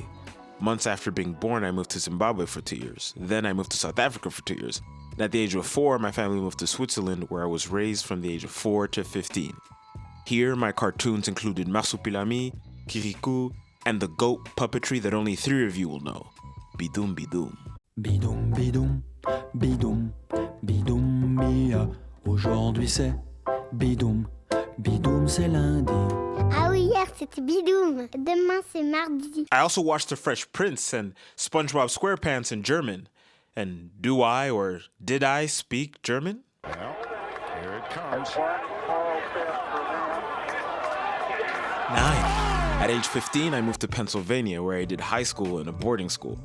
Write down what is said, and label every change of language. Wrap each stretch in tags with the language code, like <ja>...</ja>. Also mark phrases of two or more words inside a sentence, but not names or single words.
<en>Months after being born, I moved to Zimbabwe for 2 years. Then I moved to South Africa for 2 years. And at the age of 4, my family moved to Switzerland, where I was raised from the age of 4 to 15. Here, my cartoons included Masupilami, Kirikou, and the goat puppetry that only 3 of you will know. Bidoum Bidoum. Bidoum, bidoum, bidoum, bidoum, mia.</en> <fr>Aujourd'hui c'est bidoum, bidoum c'est lundi. Ah oui, hier c'était Bidoum. Demain c'est mardi.</fr> <en>I also watched The Fresh Prince and SpongeBob SquarePants in German. And do I or did I speak German? Well, here it comes. 9. At age 15, I moved to Pennsylvania, where I did high school and a boarding school.</en>